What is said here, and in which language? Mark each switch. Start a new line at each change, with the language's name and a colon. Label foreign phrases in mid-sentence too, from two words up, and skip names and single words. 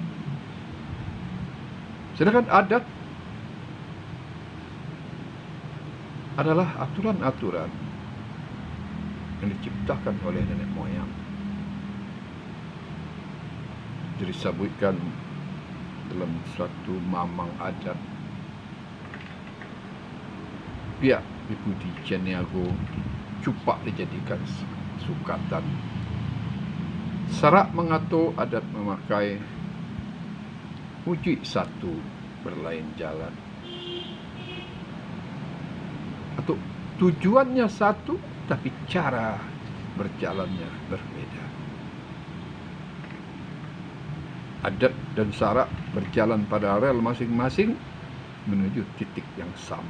Indonesian: Sedangkan adat adalah aturan-aturan yang diciptakan oleh nenek moyang. Jadi disebutkan dalam suatu mamang adat, pihak Bipudi Caniago cupak dijadikan sukatan. Syarak mengatur adat memakai wujud satu berlain jalan, atau tujuannya satu tapi cara berjalannya berbeda. Adat dan syarak berjalan pada rel masing-masing menuju titik yang sama.